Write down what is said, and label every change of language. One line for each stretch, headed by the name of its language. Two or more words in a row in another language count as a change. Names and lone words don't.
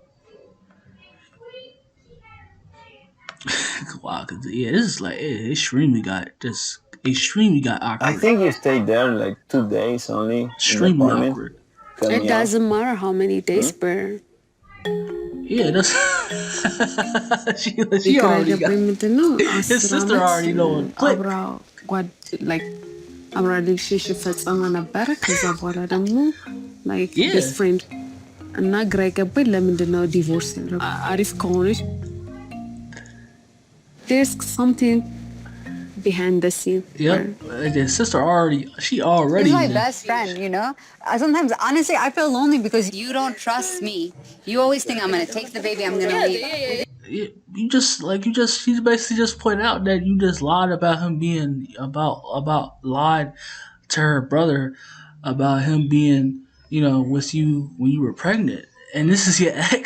English: Wow, cause yeah, this is like it extremely got I awkward. think you stayed there like 2 days only in the Extremely apartment. awkward. Cut It me off. doesn't matter how many days per. Yeah, that's she
Amharic: ግራ
English: already got
Amharic: የገባኝ ምንድን ነው
English: his
Amharic: 10
English: sister
Amharic: ዓመት
English: already knowing. Click.
Amharic: አብራ like አብራ ሪሌሽንሽፕ ፈጸመ ነበረ። ከዛ በኋላ ደግሞ like
English: Yeah. best friend
Amharic: እና ግራ የገባኝ ለምንድን ነው ዲቮርስ ያደረጉት? አሪፍ ከሆነች
English: there's something behind the scene. Yep. And his sister she already. He's my best friend. Sometimes, honestly, I feel lonely because you don't trust me. You always think I'm going to take the baby, I'm going to leave. She basically just pointed out that you just lied about him being lied to her brother about him being with you when you were pregnant, and this is your ex.